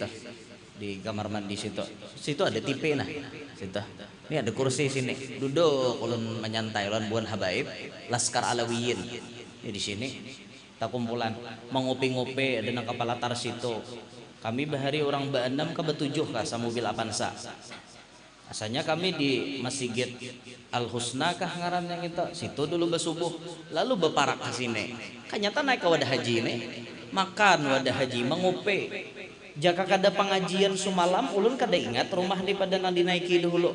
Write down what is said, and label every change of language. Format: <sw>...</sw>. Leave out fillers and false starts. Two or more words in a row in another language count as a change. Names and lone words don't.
<bjn>Di kamar mandi situ. Situ ada TV nah. Situ. Ini ada kursi sini. Duduk ulun menyantai ulun buan habaib Laskar Alawiyin. Ini di sini. Tak kumpulan mengopi-ngopi ada nang kepala tar situ. Kami bahari orang ba-6 ke ba-7 ka sa mobil Avanza. Asalnya kami di Masjid Al-Husna kah ngarannya gitu. Situ dulu basubuh, lalu beparak ke sini. Kanyata naik ke wadah haji ini, makan wadah haji, mengupe. Jika kada pengajian sumalam, ulun kada ingat rumah di pada nang dinaiki dulu.</bjn>